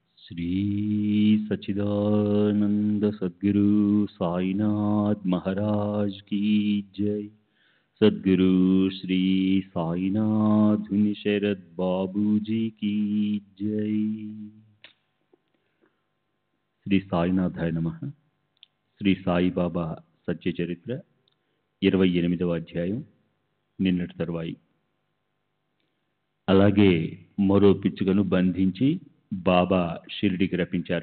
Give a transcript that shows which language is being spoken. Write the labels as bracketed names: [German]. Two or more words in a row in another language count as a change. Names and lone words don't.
[Hindi] श्री सच्चिदानंद सद्गुरु साईनाथ महाराज की जय। सद्गुरु श्री साईनाथ धुनि शरद बाबू जी की जय। [Sanskrit] శ్రీ సాయినాథాయ నమః. [Telugu] శ్రీ సాయిబాబా సత్య చరిత్ర 28వ అధ్యాయం, నిన్నటి తరువాయి. అలాగే మరో పిచ్చుకను బంధించి బాబా షిరిడికి రప్పించారు.